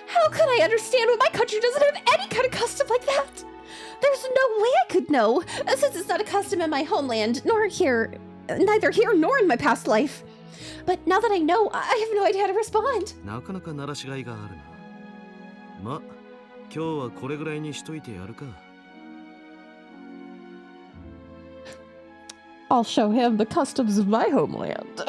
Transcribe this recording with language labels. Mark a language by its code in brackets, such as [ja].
[en] How could I understand when my country doesn't have any kind of custom like that? There's no way I could know, since it's not a custom in my homeland, nor here, neither here nor in my past life. But now that I know, I have no idea how to respond. [ja] なかなか鳴らしがいがあるな。ま、今日はこれぐらいにしといてやるか。 [en] I'll show him the customs of my homeland.